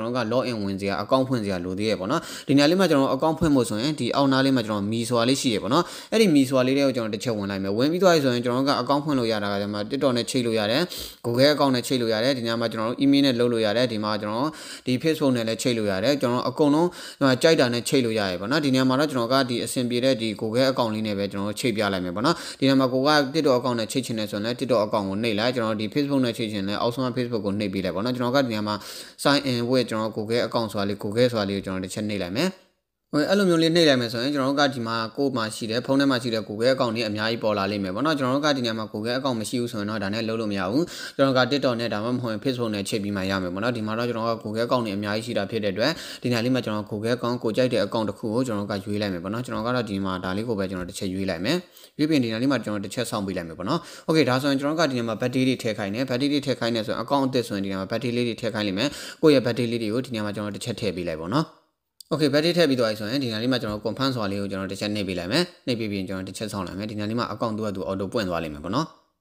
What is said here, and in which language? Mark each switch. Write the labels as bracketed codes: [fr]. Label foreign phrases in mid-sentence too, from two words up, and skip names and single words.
[my] တော်က [en] log in [my] ဝင်စရာ account ဖွင့်စရာလိုသေးရပေါ့နော်ဒီနေ့လေးမှာကျွန်တော် account ဖွင့်ဖို့ဆိုရင်ဒီအောက်နားလေးမှာကျွန်တော်မီဆိုတာလေးရှိရပေါ့နော်အဲ့ဒီမီဆိုတာလေးတွေကိုကျွန်တော်တစ်ချက်ဝင်လိုက်မယ်ဝင်ပြီးသွားပြီဆိုရင်ကျွန်တော်ကအကောင့်ဖွင့်လို့ရတာကဒီမှာ TikTok နဲ့ချိတ်လို့ရတယ် Google အကောင့်နဲ့ချိတ်လို့ရတယ်ဒီညမှာကျွန်တော်တို့ email နဲ့လုပ်လို့ရတယ်ဒီမှာကျွန်တော်ဒီ Facebook နဲ့လည်းချိတ်လို့ရတယ်ကျွန်တော်အကုန်လုံးကြိုက်တာ နဲ့ချိတ်လို့ရတယ်ပေါ့နော်ဒီညမှာတော့ကျွန်တော်ကဒီအဆင်ပြေတဲ့ဒီ Google အကောင့်လေးနဲ့ပဲကျွန်တော်ချိတ်ပြလိုက်မယ်ပေါ့နော်ဒီညမှာကိုက TikTok အကောင့်နဲ့ချိတ်ချင်တယ်ဆိုရင်လည်း TikTok အကောင့်ကိုနှိပ်လိုက်ကျွန်တော်ဒီ Facebook နဲ့ချိတ်ချင်တယ်အောက်ဆုံးက Facebook ကိုနှိပ်ပေးလိုက်ပေါ့နော်ကျွန်တော်ကဒီညမှာ [en] sign in with [my] ကျွန်တော် Google အကောင့်ဆိုတာလေး Google ဆိုတာလေးကိုကျွန်တော်တစ်ချက်နှိပ်လိုက်မယ်အဲ့လိုမျိုးလေးနှိပ်လိုက်မယ်ဆိုရင်ကျွန်တော်တို့ကဒီမှာကို့မှာရှိတဲ့ဖုန်းထဲမှာရှိတဲ့ Google အကောင့်တွေအများကြီးပေါ်လာလိမ့်မယ်ပေါ့နော်ကျွန်တော်တို့ကဒီနေရာမှာ Google အကောင့်မရှိဘူးဆိုရင်တော့ဒါ နဲ့လုပ်လို့မရဘူးကျွန်တော်က TikTok နဲ့ဒါမှမဟုတ် Facebook နဲ့ချိတ်ပြီးမှရမယ်ပေါ့နော်ဒီမှာတော့ကျွန်တော်က Google အကောင့်တွေအများကြီးရှိတာဖြစ်တဲ့အတွက်ဒီနေရာလေးမှာကျွန်တော် Google အကောင့်ကိုကြိုက်တဲ့အကောင့်တစ်ခုကိုကျွန်တော်ကရွေးလိုက်မယ်ပေါ့နော်ကျွန်တော်ကတော့ဒီမှာဒါလေးကိုပဲကျွန်တော်တစ်ချက်ရွေးလိုက်မယ်ရွေးပြီးဒီနေရာလေးမှာကျွန်တော်တစ်ချက်ဆောင်းပေးလိုက်မယ်ပေါ့နော် Okay ဒါဆိုရင်ကျွန်တော်ကဒီနေရာမှာ battery တွေထည့်ခိုင်းတယ် battery တွေထည့်ခိုင်းတယ်ဆိုရင်အကောင့်အသစ်ဆိုရင်ဒီနေရာမှာ battery လေးတွေထည့်ခိုင်းလိမ့်မယ်ကိုယ့်ရဲ့ battery လေးတွေကိုဒီနေရာမှာကျွန်တော်တစ်ချက်ထည့်ပေးလိုက်ပေါ့နော်Okay ဘက်ထည့်ထည့်ပြီးသွားပြီဆိုရင်ဒီနေ့လေးမှာကျွန်တော် confirm ဆိုတာလေးကိုကျွန်တော်တစ်ချက်နှိပ်ပေးလိုက်မယ်နှိပ်ပြီးပြင်ကျွန်တော်တစ်ချက်ဆောင်းလိုက်မယ်ဒီနေ့လေးမှာ account သူကသူ auto ပွင့်သွားလိမ့်မယ်ပေါ့နော်